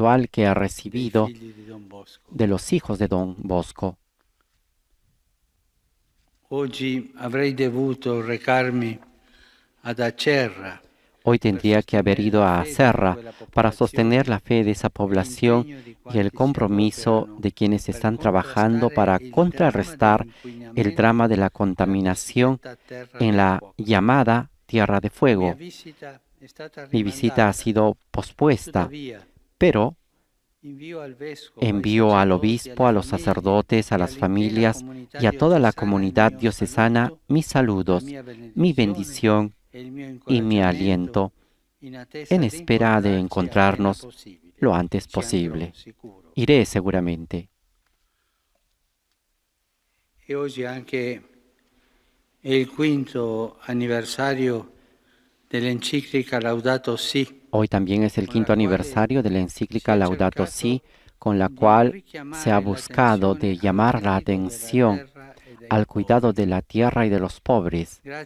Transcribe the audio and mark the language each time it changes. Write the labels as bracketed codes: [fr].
[es] que ha recibido de los hijos de Don Bosco. Hoy [it] avrei dovuto recarmi ad Acerra. [es] Hoy tendría que haber ido a Serra para sostener la fe de esa población y el compromiso de quienes están trabajando para contrarrestar el drama de la contaminación en la llamada Tierra de Fuego. Mi visita ha sido pospuesta, pero envío al obispo, a los sacerdotes, a las familias y a toda la comunidad diocesana mis saludos, mi bendición y mi aliento, en espera de encontrarnos lo antes posible. Iré seguramente. [it] E oggi anche è il quinto anniversario dell'enciclica Laudato Si. [es] Hoy también es el quinto aniversario de la encíclica Laudato Si, con la cual se ha buscado de llamar la atención al cuidado de la tierra y de los pobres.